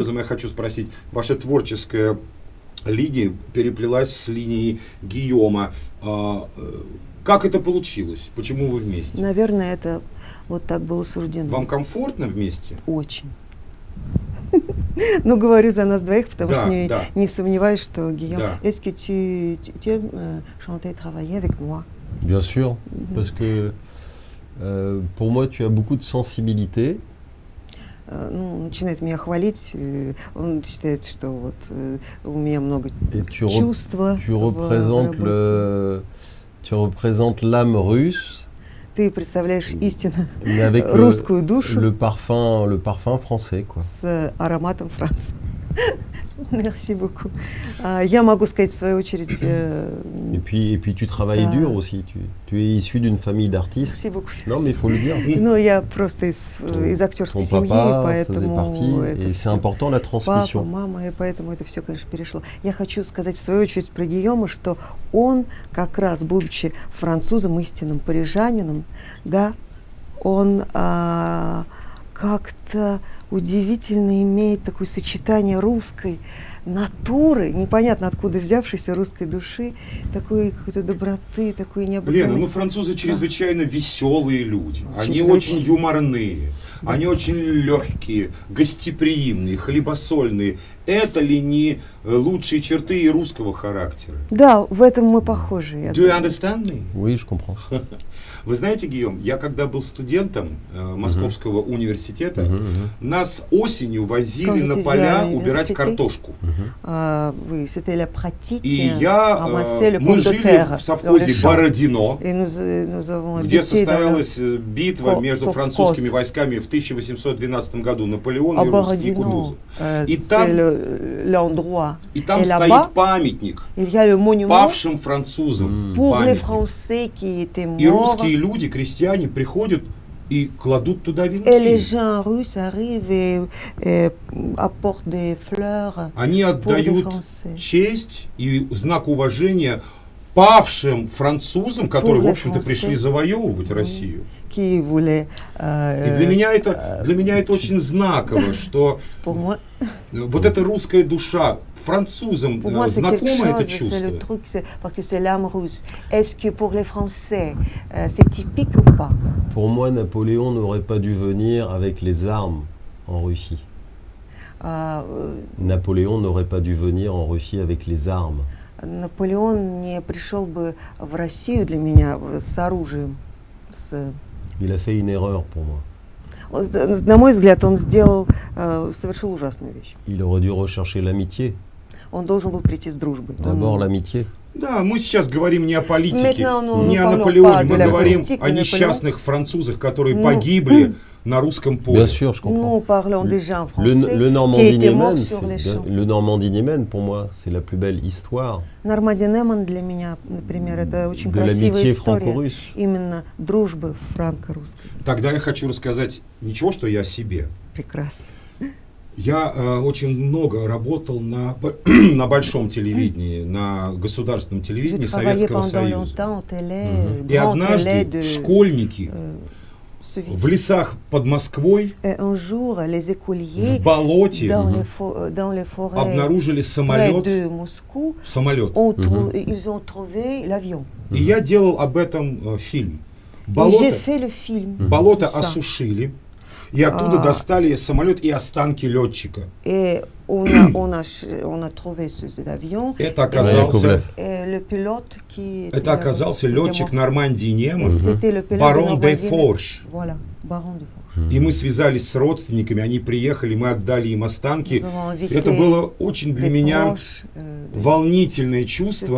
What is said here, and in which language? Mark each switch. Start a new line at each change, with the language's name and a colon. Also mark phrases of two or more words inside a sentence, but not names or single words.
Russian: образом я хочу спросить, ваша творческая линия переплелась с линией Гийома. Как это получилось? Почему вы вместе? Наверное, это вот так было суждено. Вам комфортно вместе? Очень. Ну, говорю за нас двоих, потому Да, что да. не сомневаюсь, что Гийом... Да.
French: Est-ce que tu aimes chanter et travailler avec moi? Bien sûr, parce que pour moi, tu as beaucoup de sensibilité.
Russian: Ну, начинает меня хвалить. Он считает, что вот у меня много
French: Et
Russian: чувства.
French: tu représentes tu représentes l'âme russe,
Russian: Ты представляешь истинно
French: mais avec
Russian: русскую душу
French: le parfum français, quoi.
Russian: с ароматом Франции.
French: Merci beaucoup.
Russian: Я могу сказать, в свою очередь...
French: Et puis tu travailles
Russian: Да.
French: dur aussi. Tu es issu d'une famille d'artistes. Merci beaucoup. Non, mais il faut le dire.
Russian: Ну, я просто из актерской
French: Ton
Russian: семьи,
French: papa faisait
Russian: поэтому...
French: partie,
Russian: это
French: et c'est
Russian: всё.
French: important la
Russian: Папа,
French: transmission.
Russian: мама, и поэтому это все, конечно, перешло. Я хочу сказать, в свою очередь, про Гийома, что он, как раз, будучи французом, истинным парижанином, да, он как-то удивительно имеет такое сочетание русской натуры, непонятно откуда взявшейся русской души, такой какой-то доброты, такой необыкновенной... Лена, ну французы чрезвычайно веселые люди. Они Чрезвычайно. очень юморные, они очень легкие, гостеприимные, хлебосольные. Это ли не лучшие черты и русского характера? Да, в этом мы похожи. я
English: Do you
Russian: думаю.
English: understand me?
French: Oui, je comprends.
Russian: Вы знаете, Гийом, я когда был студентом Московского университета, нас осенью возили на поля убирать картошку.
French: Oui, c'était la pratique.
Russian: И
French: ramasser le
Russian: мы
French: pomme de
Russian: жили
French: terre
Russian: в совхозе
French: dans les champs.
Russian: Бородино,
French: Et nous avons
Russian: где
French: habité dans le-
Russian: состоялась битва между совхоз. французскими войсками в 1812 году, Наполеон
French: à
Russian: и русские
French: Borodino.
Russian: кутузы. И
French: C'est
Russian: там,
French: l'endroit.
Russian: и там
French: Et
Russian: стоит
French: là-bas,
Russian: памятник
French: il y a le monument
Russian: павшим французам.
French: pour les
Russian: Памятник.
French: Français qui étaient
Russian: И
French: morts.
Russian: русские люди, крестьяне, приходят и кладут туда
French: Et les
Russian: венки.
French: gens russes arrivent et apportent des fleurs
Russian: Они
French: pour les
Russian: отдают
French: Français.
Russian: честь и знак уважения павшим французам, которые, в
French: les
Russian: общем-то, пришли
French: Français.
Russian: завоевывать Россию.
French: Qui voulaient.
Russian: И для меня это очень знаково, что
French: Pour moi,
Russian: вот эта русская душа, французам
French: pour moi c'est quelque
Russian: знакомо это
French: chose, c'est le
Russian: чувство?
French: truc, parce que c'est l'âme russe. Est-ce que pour les Français, c'est typique ou pas? Pour moi, Napoléon n'aurait pas dû venir avec les armes en Russie. Napoléon n'aurait pas dû venir en Russie avec les armes.
Russian: Наполеон не пришел бы в Россию для меня с оружием.
French: Il a fait une erreur pour moi.
Russian: На мой взгляд, он совершил ужасную вещь.
French: Il aurait dû rechercher l'amitié.
Russian: Он должен был прийти с дружбой.
French: D'abord l'amitié.
Russian: Да, мы сейчас говорим не о политике,
French: Maintenant, nous
Russian: не
French: ne
Russian: о
French: parlons
Russian: Наполеоне,
French: pas
Russian: мы
French: de la
Russian: говорим
French: politique,
Russian: о
French: de Napoléon.
Russian: несчастных французах, которые Ну, погибли на русском поле.
French: Bien sûr, je comprends. Nous parlons des gens Le, français le qui Normandie étaient morts Niemen, sur les champs. le Normandie Niemen, pour moi, c'est la plus belle histoire
Russian: Нормандия-Неман для меня, например, это очень
French: de
Russian: красивая
French: l'amitié
Russian: история
French: franco-russe.
Russian: именно дружбы франко-русской. Тогда я хочу рассказать ничего, что я о себе. Прекрасно. Я очень много работал на большом телевидении, на государственном
French: J'ai
Russian: телевидении
French: travaillé
Russian: Советского
French: pendant
Russian: Союза.
French: longtemps au télé,
Russian: И
French: grand télé
Russian: однажды
French: de
Russian: школьники
French: soviétique.
Russian: в лесах под Москвой
French: Et un jour, les
Russian: в
French: écoliers
Russian: болоте
French: dans les forêts
Russian: обнаружили
French: près
Russian: самолет.
French: de Moscou ils ont trouvé l'avion.
Russian: И я делал об этом фильм.
French: Et j'ai
Russian: Болото,
French: fait le film.
Russian: болото
French: Ça.
Russian: осушили, и оттуда достали самолет и останки летчика.
French: Et on a trouvé cet avion.
Russian: Это оказался,
French: Et le pilote qui était
Russian: это оказался
French: était
Russian: летчик
French: mort.
Russian: Нормандии
French: Et
Russian: Неман,
French: c'était le pilote
Russian: барон
French: de
Russian: де
French: Normandie.
Russian: Форш.
French: Voilà, baron de Forge.
Russian: И мы связались с родственниками, они приехали, мы отдали им останки.
French: Nous avons invité
Russian: Это было очень для
French: les
Russian: меня
French: proches, de
Russian: волнительное чувство,